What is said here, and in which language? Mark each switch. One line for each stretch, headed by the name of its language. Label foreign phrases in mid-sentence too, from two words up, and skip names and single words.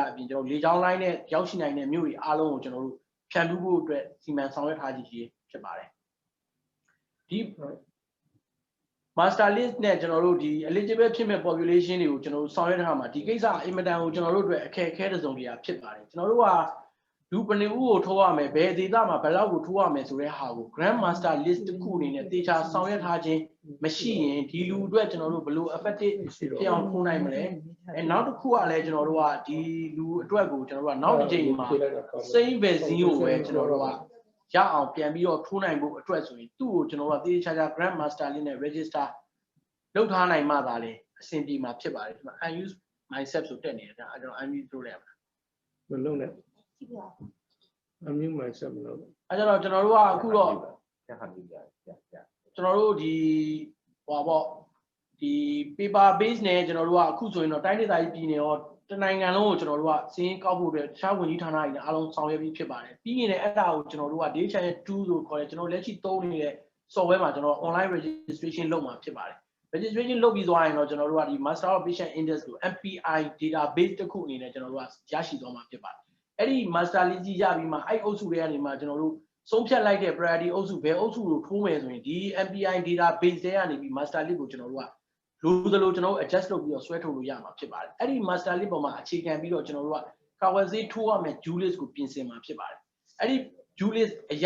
Burmese: ကအပြင်ကျွန်တော်လေကြောင်းလိုင်းနဲ့ရောက်ရှိနိုင်တဲ့မြို့တွေအားလုံးကိုကျွန်တော်တို့ဖြန့်ဖြူးဖို့အတွက်စီမံဆောင်ရွက်ထားခြင်းဖြစ်ပါတယ်ဒီ
English: master list
Burmese: နဲ့ကျွန်တော်တို့ဒီ eligible ဖြစ်မဲ့ population တွေကိုကျွန်တော်တို့ဆောင်ရွက် ထားမှာဒီကိစ္စအင်မတန်ကိုကျွန်တော်တို့အတွက်အခက်အခဲတစ်စုံတစ်ရာဖြစ်ပါတယ်ကျွန်တော်တို့ကလူပနေဦးကိုထိုးရမယ်ဘယ်ဒေသမှာဘယ်လောက်ကိုထိုးရ မယ်ဆိုတဲ့ဟာကို
English: grand master list
Burmese: တစ်ခုအနေနဲ့တေချာဆောင်ရွက်ထားခြင်းမရှိရင်ဒီလူအတွက်ကျွန်တော်တို့ဘယ်လို effective ဖြစ်အောင်ထိုးနိုင်မလဲနောက်တစ်ခုကလည်းကျွန်တော်တို့ကဒီလူအတွက်ကိုကျွန်တော်တို့ကနောက်တစ်ချိန်မှာ
English: same vaccine
Burmese: ကိုပဲကျွန်တော်တို့ကရအောင်ပြန်ပြီးတော့ထိုးနိုင်ဖို့အတွက်ဆိုရင်သူ့ကိုကျွန်တော်တို့ကတေချာ
English: grand master list
Burmese: နဲ့ register လုပ်ထားနိုင်မှသာလေအဆင်ပြေမှာဖြစ်ပါတယ်ဒီမှာ
English: unused myself
Burmese: ဆိုတက်နေတာအဲကျွန်တော် unmute လုပ်လိုက်ပါ မလုပ်နဲ့
English: unmute myself
Burmese: မလုပ် အဲကျွန်တော်တို့ကအခုတော့ကျွန်တော်တို့ဒီဟောပေါ့ဒီ
English: paper base
Burmese: နဲ့ကျွန်တော်တို့ကအခုဆိုရင်တော့တိုင်းဒေသကြီးပြည်နယ်ရောတနိုင်ငံလုံးကိုကျွန်တော်တို့ကစီးရင်ကောက်ဖို့အတွက်တခြားဝန်ကြီးဌာနတွေနဲ့အားလုံးဆောင်ရွက်ပြီးဖြစ်ပါတယ်ပြီးရင်လည်းအဲ့ဒါကိုကျွန်တော်တို့က
English: data channel 2
Burmese: လို့ခေါ်တယ်ကျွန်တော်လက်ရှိသုံးနေတဲ့ software မှာကျွန်တော်
English: online registration
Burmese: လုပ်မှာဖြစ်ပါတယ် registration လုပ်ပြီးသွားရင်တော့ကျွန်တော်တို့ကဒီ
English: master of patient index
Burmese: ကို
English: MPI database
Burmese: တစ်ခုအနေနဲ့ကျွန်တော်တို့ကရရှိသွားမှာဖြစ်ပါတယ်အဲ့ဒီ master list ကြီးရပြီးမှအဲ့အုပ်စုတွေကနေမှကျွန်တော်တို့ဆုံးဖြတ်လိုက်တဲ့ priority အုပ်စုဘယ်အုပ်စုကိုထိုးမယ်ဆိုရင်ဒီ
English: MPI database
Burmese: တွေကနေပြီး
English: master list
Burmese: ကိုကျွန်တော်တို့ကလိုသလိုကျွန်တော်တို့ adjust လုပ်ပြီးတော့ဆွဲထုတ်လို့ရမှာဖြစ်ပါတယ်အဲ့ဒီ
English: master list
Burmese: ပေါ်မှာအခြေခံပြီးတော့ကျွန်တော်တို့ကကာဝယ်ဆေးထိုးရမယ်
English: due list
Burmese: ကိုပြင်ဆင်မှာဖြစ်ပါတယ်အဲ့ဒီ
English: due list
Burmese: အရ